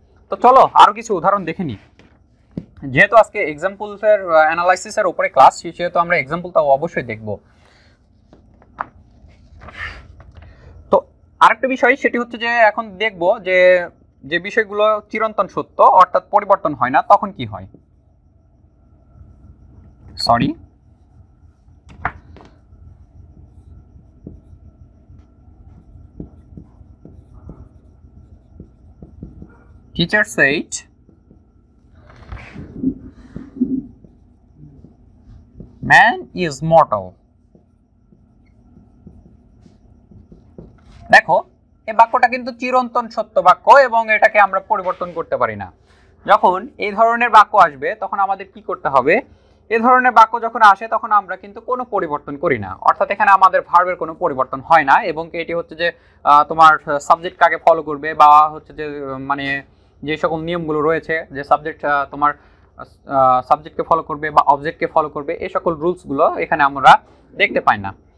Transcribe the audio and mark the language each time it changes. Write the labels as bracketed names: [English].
[Bangla] তো চলো আরও কিছু উদাহরণ দেখে নিই। যেহেতু আজকে এক্সাম্পলসের অ্যানালাইসিসের উপরে ক্লাস, সেহেতু আমরা এক্সাম্পলটা অবশ্যই দেখব। তো আরেকটা বিষয় সেটি হচ্ছে যে এখন দেখব যে যে বিষয়গুলো চিরন্তন সত্য অর্থাৎ পরিবর্তন হয় না তখন কি হয়। [English] Sorry, teacher said man is mortal। [Bangla] দেখো এই বাক্যটা কিন্তু চিরন্তন সত্য বাক্য এবং এটাকে আমরা পরিবর্তন করতে পারি না। যখন এই ধরনের বাক্য আসবে তখন আমাদের কি করতে হবে, এই ধরনের বাক্য যখন আসে তখন আমরা কিন্তু কোনো পরিবর্তন করি না, অর্থাৎ এখানে আমাদের ভার্বের কোনো পরিবর্তন হয় না এবং এটি হচ্ছে যে তোমার সাবজেক্ট কাকে ফলো করবে বা হচ্ছে যে মানে যে সকল নিয়মগুলো রয়েছে যে সাবজেক্ট তোমার সাবজেক্টকে ফলো করবে বা অবজেক্টকে ফলো করবে এই সকল রুলসগুলো এখানে আমরা দেখতে পাই না।